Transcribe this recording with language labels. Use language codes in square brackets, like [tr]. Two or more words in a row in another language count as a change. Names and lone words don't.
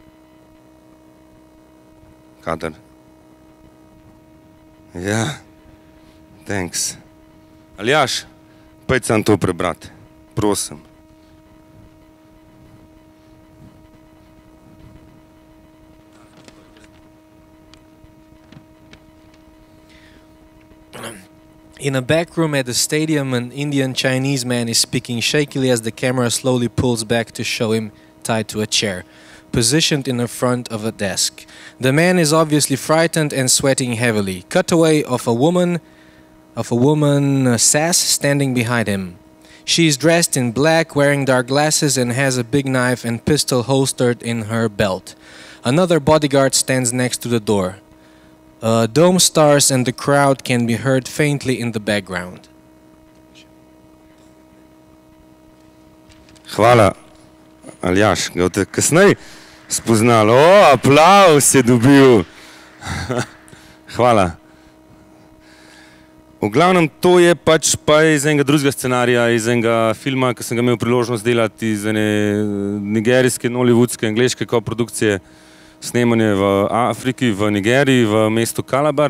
[sl] Kader? Ja, thanks. Aljaž, pojd sam to prebrati, prosim. [en] In a back room at the stadium, an Indian-Chinese man is speaking shakily as the camera slowly pulls back to show him tied to a chair, positioned in the front of a desk. The man is obviously frightened and sweating heavily. Cutaway of a woman, Sass, standing behind him. She is dressed in black, wearing dark glasses, and has a big knife and pistol holstered in her belt. Another bodyguard stands next to the door. Dome stars and the crowd can be heard faintly in the background. [sl] Hvala, Aljaž, ga boste kasneje spoznali. O, aplavz je dobil. Hvala. V glavnem, to je pač pa iz enega drugega scenarija, iz enega filma, ki sem ga imel priložnost delati, iz ene nigerijske, nollywoodske, angleške koprodukcije, snemanje v Afriki, v Nigeriji, v mestu Kalabar.